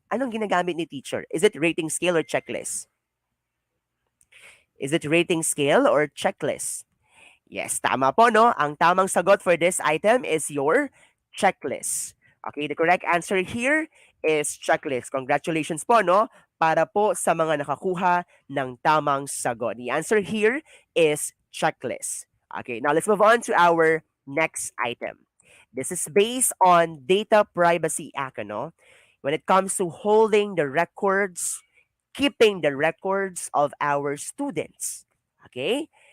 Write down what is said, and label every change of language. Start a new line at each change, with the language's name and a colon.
Filipino: Anong ginagamit ni teacher?
English: Is it rating scale or checklist? Is it rating scale or checklist?
Filipino: Yes, tama po, no? Ang tamang sagot
English: for this item is your checklist. Okay, the correct answer here is checklist. Congratulations po, no?
Filipino: Para po sa mga nakakuha ng tamang sagot.
English: The answer here is checklist. Okay, now let's move on to our next item. This is based on Data Privacy Act, no? When it comes to holding the records, keeping the records of our students. Okay?